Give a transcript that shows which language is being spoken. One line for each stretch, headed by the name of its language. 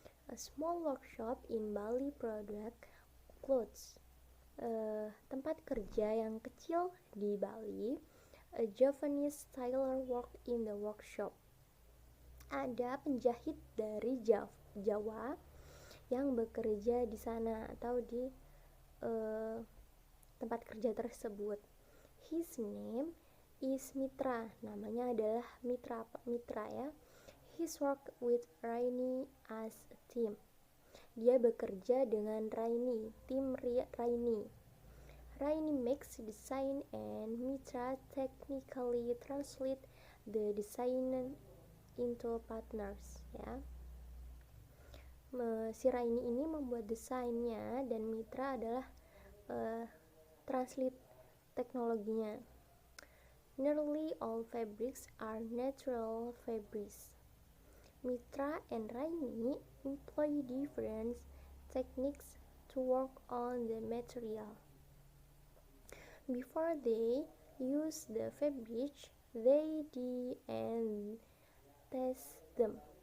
English: A small workshop in Bali product clothes.
Indonesian: Tempat kerja yang kecil di Bali.
English: A Javanese tailor work in the workshop.
Indonesian: Ada penjahit dari Jawa yang bekerja di sana atau di tempat kerja tersebut.
English: His name is Mitra.
Indonesian: Namanya adalah Mitra ya.
English: His work with Raini as a team.
Indonesian: Dia bekerja dengan tim Raini.
English: Raini makes design and Mitra technically translate the design into partners, ya.
Indonesian: Si Raini ini membuat desainnya dan Mitra adalah translate teknologinya.
English: Nearly all fabrics are natural fabrics. Mitra and Raini employ different techniques to work on the material. Before they use the fabric, they dye and test them.